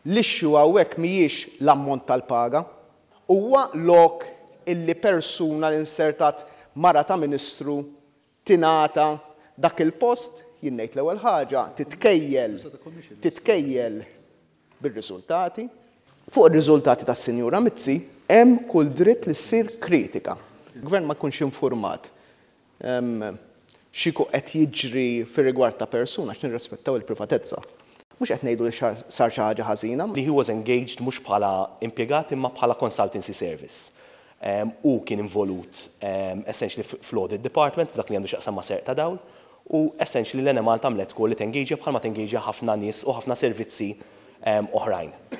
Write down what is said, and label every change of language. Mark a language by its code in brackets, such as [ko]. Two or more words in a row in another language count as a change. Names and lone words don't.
[mt] L-ixxu hawnhekk mhijiex l-ammont tal-paga, huwa lok illi persuna li insertat mara ta' Ministru tingħata dak il-post jien ngħid l-ewwel ħaġa titkejjel bir-riżultati. Fuq ir-riżultati tas-Sinjura Mizzi hemm kull dritt li ssir kritika. Il-Gvern ma jkunx infurmat x'ikun qed jiġri fir-rigward ta' persuna għax nirrispettaw il-privatezza. Mhux qed ngħidu li sar xi ħaġa ħażina. [en] He was engaged [mt] mhux bħala impjegat imma bħala [en] consultancy service. [mt] U kien involut essentially fl- [en] audit department [mt] f'dak li għandu x'aqsam ma' serq ta' dawl u essentially l-Enemalta għamlet ukoll li tengageja bħalma tengageja ħafna nies u ħafna servizzi oħrajn.